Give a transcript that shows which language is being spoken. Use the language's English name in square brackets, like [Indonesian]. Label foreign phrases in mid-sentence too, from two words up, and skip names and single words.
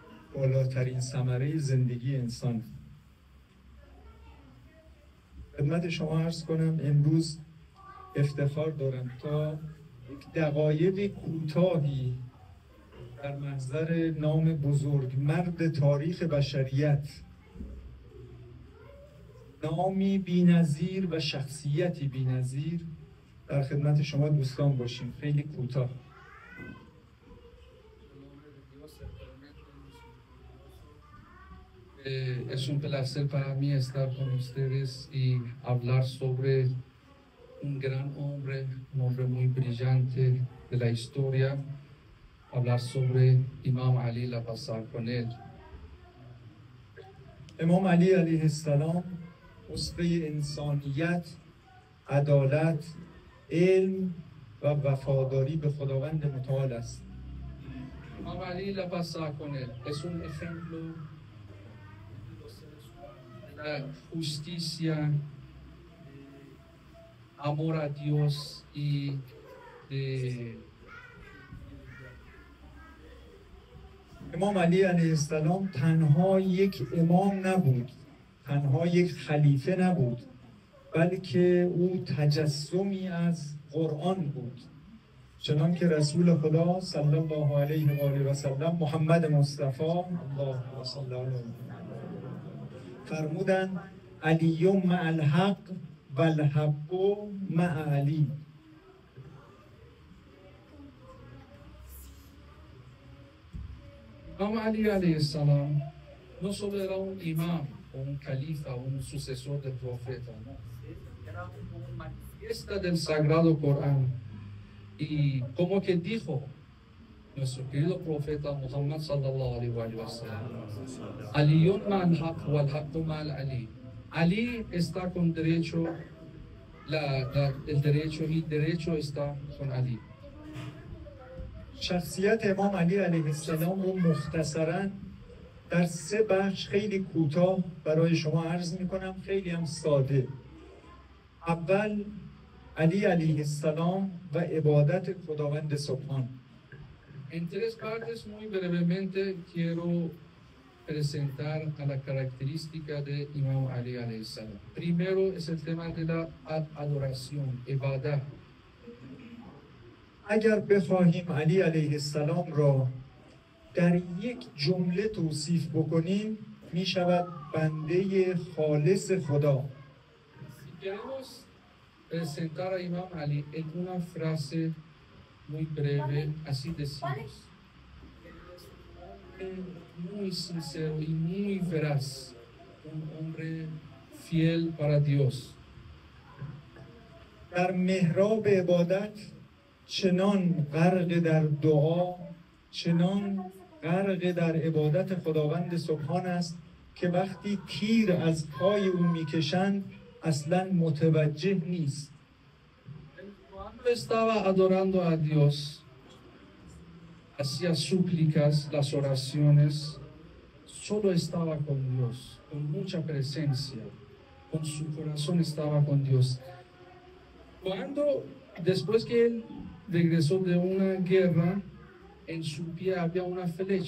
[Persian] بالاترین ثمره زندگی انسان. خدمت شما عرض کنم امروز افتخار دارم تا یک دقایق کوتاهی در محضر نام بزرگ مرد تاریخ بشریت، نامی بی‌نظیر و شخصیتی بی‌نظیر در خدمت شما دوستان باشیم. خیلی کوتاه. [Spanish] Es un placer para mí estar con ustedes y hablar sobre un gran hombre, un hombre muy brillante de la historia, hablar sobre Imam Ali, la pasar con él. [Persian] امام علی علیه السلام اسوه انسانیت، عدالت، علم و وفاداری به خداوند متعال است. [Spanish] Imam Ali, la pasar con él, es un ejemplo de la justicia, amor a Dios y de [Persian] امام علی علیه السلام تنها یک امام نبود، تنها یک خلیفه نبود، بلکه او تجسمی از قرآن بود، چنان که رسول خدا [Arabic] صلی الله علیه و آله و سلم [Persian] محمد مصطفی [Arabic] اللهم صل علی [Persian] فرمودند [Arabic] علی مع الحق و الحق مع علی. [Spanish] Imam Ali [Arabic] عليه السلام [Spanish] no solo era un imam o un califa o un sucesor del profeta, no, era un manifiesta del Sagrado Corán. Y como que dijo nuestro querido profeta Muhammad [Arabic] صلى الله عليه وسلم, عليٌّ مع الحق والحق مع علي. [Spanish] Ali está con derecho, el derecho y derecho está con Ali. [Persian] شخصیت امام علی علیه السلام رو مختصراً در 3 بخش خیلی کوتاه برای شما عرض میکنم، خیلی هم ساده. اول علی علیه السلام و عبادت خداوند سبحان. [Spanish] En 3 partes muy brevemente quiero presentar a la característica de Imam Ali [Arabic] عليه السلام. [Spanish] Primero es el tema de la adoración, ibadah. [Persian] اگر بخواهیم علی علیه السلام را در یک جمله توصیف بکنیم می شود بنده خالص خدا. [Spanish] Si queremos presentar a Imam Ali en una frase muy breve, así decimos, muy sincero y muy veraz, un hombre fiel para Dios. [Persian] در محراب عبادت چنان غرق در دعا، چنان غرق در عبادت خداوند سبحان است که وقتی تیر از پای او میکشند اصلا متوجه نیست. [Spanish] Cuando estaba adorando a Dios, hacía súplicas, las oraciones, solo estaba con Dios, con mucha presencia, con su corazón estaba con Dios. Cuando, después que él regresó de una guerra, en su pie había una flecha.